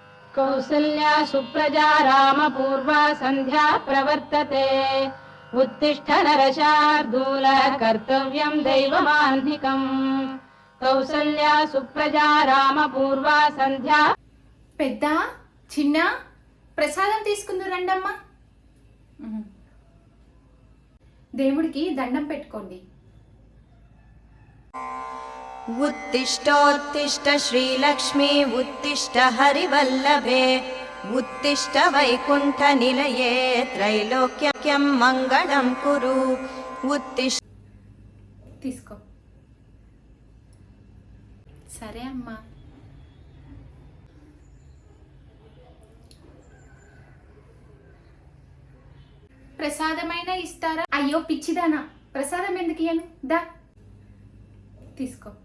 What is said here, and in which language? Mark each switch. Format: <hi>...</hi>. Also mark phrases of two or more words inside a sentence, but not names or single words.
<sa>కౌసల్యా సుప్రజా రామ పూర్వా సంధ్యా ప్రవర్తతే ఉత్తిష్ఠ నరశార్దూల కర్తవ్యం దైవమాన్నికం కౌసల్యా సుప్రజా రామ పూర్వా సంధ్యా.</sa> <te>పెద్ద చిన్న ప్రసాదం తీసుకుందు రండమ్మా. దేవుడికి దండం పెట్టుకోండి.</te> <sa>उत्तिष्ठोत्तिष्ठ श्रीलक्ष्मी उत्तिष्ठ हरिवल्लभे उत्तिष्ठ वैकुण्ठनिलये त्रैलोक्यं मङ्गलं कुरु उत्तिष्ठ.</sa> <te>తీసుకో. సరే అమ్మా. ప్రసాదమైనా ఇస్తారా? అయ్యో పిచ్చిదానా, ప్రసాదం ఎందుకు ఇయ్యను? దా తీసుకో.</te>